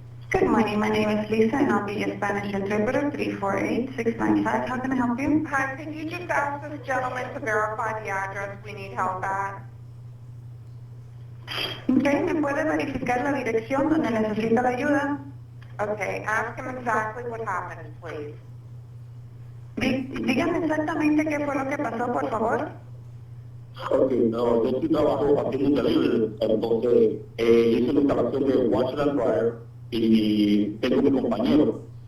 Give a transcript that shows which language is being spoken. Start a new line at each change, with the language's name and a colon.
English: Good morning. My name is Lisa, and I'll be your Spanish interpreter, 348-695. How can I help you? Hi, can you just ask this gentleman to verify the address we need help at?
Spanish: Okay, ¿me puede verificar la dirección donde necesita la ayuda?
English: Okay, ask him exactly what happened, please.
Spanish: Dígame exactamente qué fue lo que pasó, por favor. ok, no, yo sí trabajo haciendo delivery, entonces hice la instalación de washer and dryer y tengo mi compañero.